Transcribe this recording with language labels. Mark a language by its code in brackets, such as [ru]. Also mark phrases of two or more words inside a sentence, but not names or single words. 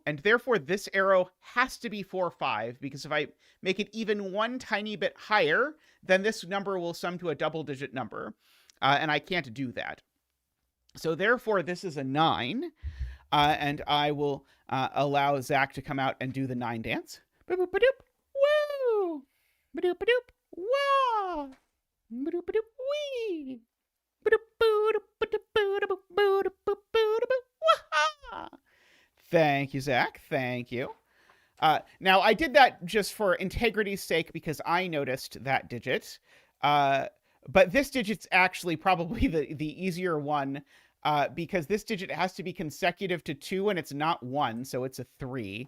[en] And therefore, this arrow has to be 4, 5, because if I make it even one tiny bit higher, then this number will sum to a double-digit number. And I can't do that. So therefore, this is a 9. And I will allow Zach to come out and do the 9 dance. Ba-doop, ba-doop, woo! Ba-doop, ba-doop, wah! Ba-doop, ba-doop, wee! Thank you, Zach. Thank you. Now, I did that just for integrity's sake because I noticed that digit. But this digit's actually probably the easier one because this digit has to be consecutive to 2 and it's not 1, so it's a 3.